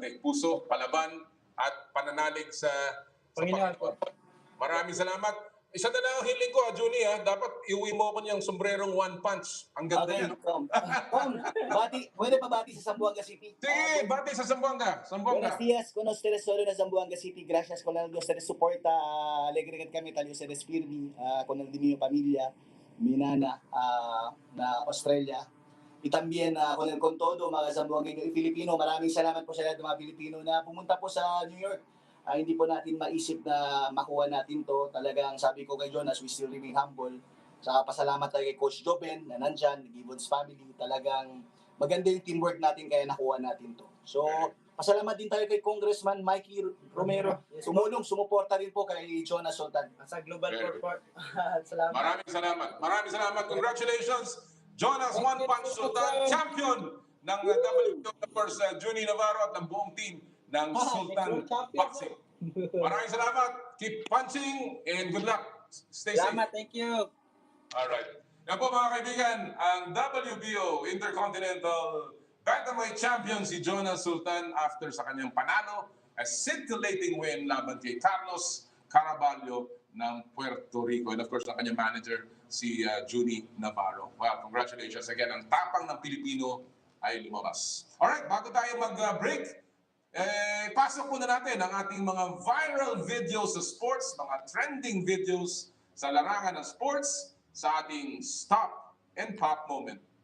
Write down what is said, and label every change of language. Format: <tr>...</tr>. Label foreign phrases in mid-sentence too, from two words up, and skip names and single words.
<tl>Puso, palaban, at pananalig sa Panginoon po. Maraming salamat. isa na lang ang hiling ko, Junie, dapat iuwi mo ako niyang sombrerong one punch. Ang ganda Okay, yan. Kom. Pwede pa bati sa Zamboanga City. Sige, bati sa Zamboanga.</tl> <cbk>Buenos días con ustedes solo na Zamboanga City. Gracias con el ustedes suporta. Alegre kami tayo sa Despirmi. Con el de mi pamilya, mi nana, na Australia. Y también con todo, mga Zamboangueño y Filipino.</cbk> <tl>Maraming salamat po sa lahat ng mga Pilipino na pumunta po sa New York. Hindi po natin maisip na makuha natin to. Talagang sabi ko kay Jonas,</tl> <en>we still remain humble.</en> <tl>Saka pasalamat tayo kay Coach Joben na nandyan, Gibbons family. Talagang maganda yung teamwork natin kaya nakuha natin to. So, pasalamat din tayo kay Congressman Mikey Romero. Sumuporta rin po kay Jonas Sultan. Sa Global</tl> <en>Very good.</en> <tl>Corporate. Salamat. Maraming salamat. Congratulations, Jonas One Punch Sultan, champion ng WBO Junie Navarro at ng buong team ng Sultan Boxing. Maraming salamat.</tl> <en>Keep punching and good luck. Stay safe.</en> <tl>Salamat,</tl> <en>thank you.</en> <tl>Alright. Yan po mga kaibigan, ang WBO Intercontinental Bantamweight Champion si Jonas Sultan after sa kanyang panalo,</tl> <en>a scintillating win</en> <tl>laban kay Carlos Caraballo ng Puerto Rico.</tl> <en>And of course,</en> <tl>ang kanyang manager, si Junie Navarro.</tl> <en>Well, congratulations again.</en> <tl>Ang tapang ng Pilipino ay lumabas. Alright, bago tayo mag-break, pasok muna natin ang ating mga</tl> <en>viral videos</en> <tl>sa sports, mga</tl> <en>trending videos</en> <tl>sa larangan ng sports sa ating Stop and Pop moment.</tl>